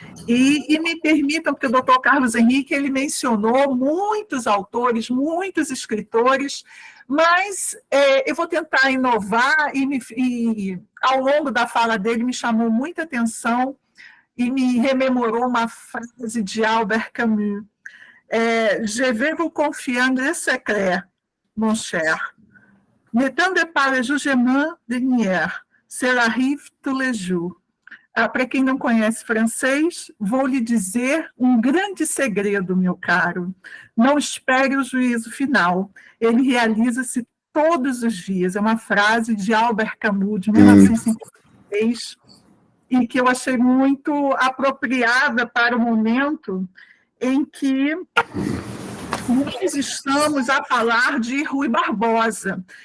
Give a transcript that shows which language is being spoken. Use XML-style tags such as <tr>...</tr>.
<pt>E me permitam, porque o doutor Carlos Henrique ele mencionou muitos autores, muitos escritores, mas eu vou tentar inovar e ao longo da fala dele me chamou muita atenção e me rememorou uma frase de Albert Camus.</pt> <fr>Je vais vous confier un secret, mon cher. N'attendez pas le jugement dernier, cela arrive tous les jours.</fr> <pt>Para quem não conhece francês, vou lhe dizer um grande segredo, meu caro. Não espere o juízo final. Ele realiza-se todos os dias. É uma frase de Albert Camus, de 1956, e que eu achei muito apropriada para o momento em que nós estamos a falar de Rui Barbosa.</pt>